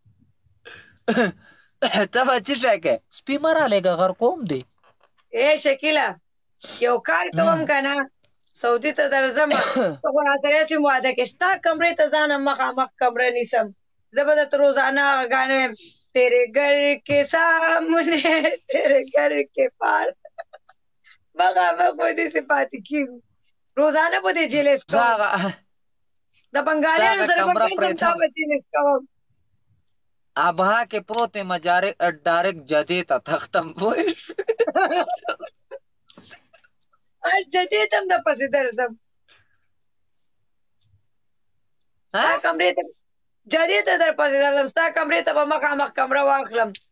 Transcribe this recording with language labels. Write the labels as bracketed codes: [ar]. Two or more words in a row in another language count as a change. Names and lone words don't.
[ps] ته به څه شی کوې سپي مه رالېږه غر کوم دی شکیله یو کار کوم که نه سعودي ته درځم ته خو راسره یې واده کې ستا کمرې ته ځانم مخامخ کمره نیسم زه به درته روزانه هغه ګانې ویم [hi] तेरे घर के सामने तेरे घर के पार [ps] مخامخ به دې پاتې کېږو روزانه به دې جلس کوم د بنګالیانو سره به ګرځم تا به جلس کوم ابها کې پروت یم ډایرکټ جدې ته تختم پوه جدې ته هم د پسې درځم ستا کمرې ته جدې ته در پسې درځم ستا کمرې ته به مخامخ کمره واخلم